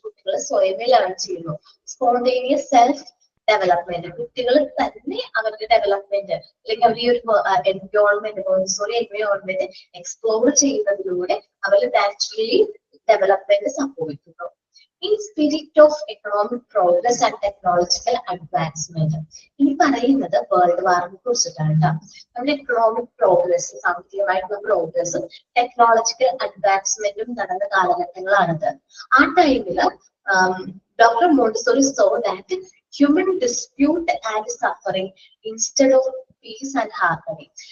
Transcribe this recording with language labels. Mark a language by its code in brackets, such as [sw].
[ml] കുട്ടികൾ സ്വയമേ ലേൺ ചെയ്യുന്നു. സ്പോണ്ടേനിയസ് സെൽഫ് ഡെവലപ്മെന്റ്, കുട്ടികൾ തന്നെ അവരുടെ ഡെവലപ്മെന്റ് അല്ലെങ്കിൽ അവർ ഈ ഒരു എൻവയോൺമെന്റ് മോണ്ടിസോറി എൻവയോൺമെന്റ് എക്സ്പ്ലോർ ചെയ്യുന്നതിലൂടെ അവർ നാച്ചുറലി ഡെവലപ്മെന്റ് സംഭവിക്കുന്നു. [en] In spirit of economic progress and technological advancement. [ml] ഇനി പറയുന്നത് വേൾഡ് വാറിനെ കുറിച്ചിട്ടാണ് കേട്ടോ. നമ്മുടെ എക്കണോമിക് പ്രോഗ്രസ്, സാമ്പത്തികമായിട്ടുള്ള പ്രോഗ്രസും ടെക്നോളജിക്കൽ അഡ്വാൻസ്മെന്റും നടന്ന കാലഘട്ടങ്ങളാണിത്. [en] ആ ടൈമില് doctor Montessori so that human dispute and suffering instead of peace and harmony.